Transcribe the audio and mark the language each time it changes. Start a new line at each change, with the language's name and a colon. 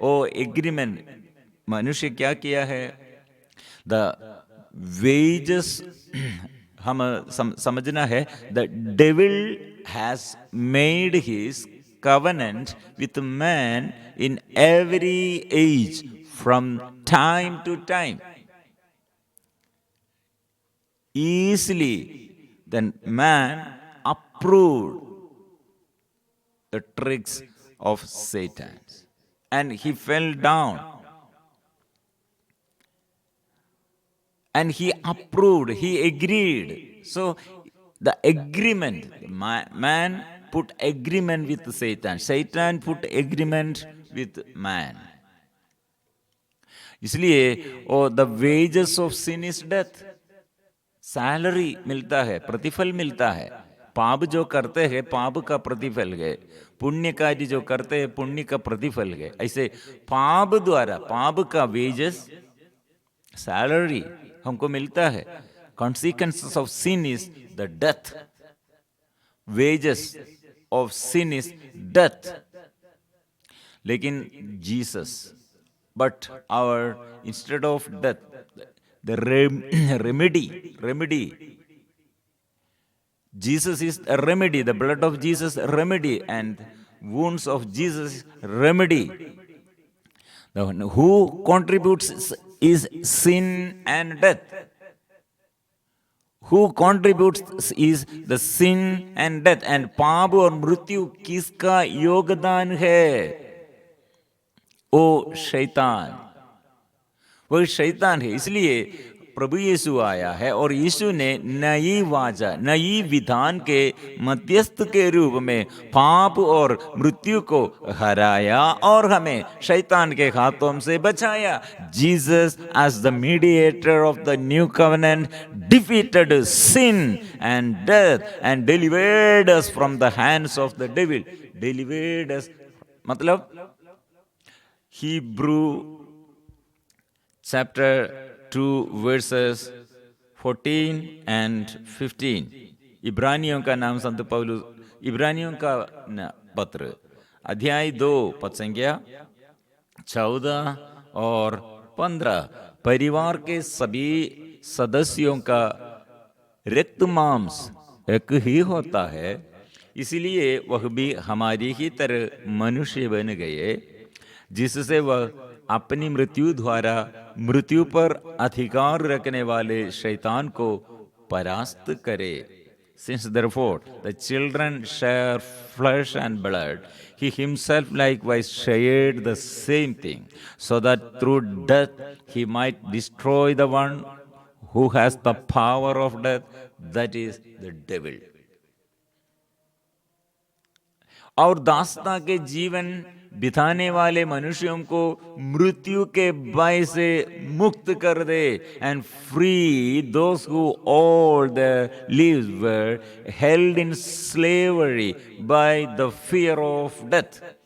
English: oh agreement
Hindi: मनुष्य क्या किया है?
English: the wages
Hindi: हम समझना है,
English: The devil has made his covenant with man in every age from time to time. Easily then man approved the tricks of Satan and he fell down, and he approved, he agreed. So the agreement, man put agreement with Satan. Satan put agreement with man. इसलिए oh the wages of sin is death.
Hindi: Salary मिलता है, प्रतिफल मिलता है. पाप जो करते हैं पाप का प्रतिफल है, पुण्य कार्य जो करते हैं पुण्य का प्रतिफल है. ऐसे पाप द्वारा, पाप का वेजेस, सैलरी हमको मिलता है.
English: Consequences of sin is the death. Wages of sin is death. लेकिन Jesus, but our, instead of death, the remedy, Jesus is a remedy. The blood of Jesus remedy, and wounds of Jesus remedy. The one who contributes is sin and death. Who contributes is the sin and death.
Hindi: And पाप और मृत्यु किसका योगदान है? ओ शैतान. वह शैतान है. इसलिए प्रभु यीशु आया है और यीशु ने नई वाचा, नई विधान के मध्यस्थ के रूप में पाप और मृत्यु को हराया और हमें शैतान के हाथों से बचाया. Jesus as the mediator of the new covenant
English: defeated sin and death and delivered us from the hands of the devil. Delivered us मतलब Hebrew chapter 2 verses 14 and 15.
Hindi: इब्रानियों का नाम संत पौलुस, इब्रानियों का पत्र अध्याय 2 पद संख्या 14 और 15. परिवार के सभी सदस्यों का रक्त मांस एक ही होता है, इसलिए वह भी हमारी ही तरह मनुष्य बन गए, जिससे वह अपनी मृत्यु द्वारा मृत्यु पर अधिकार रखने वाले शैतान को परास्त करे.
English: Since therefore the children share flesh and blood, he himself likewise shared the same thing, so that through death he might destroy the one who has the power of death, that is the devil.
Hindi: और दासता के जीवन बिताने वाले मनुष्यों को मृत्यु के भय से मुक्त कर दे.
English: And free those who all their lives were held in slavery by the fear of death.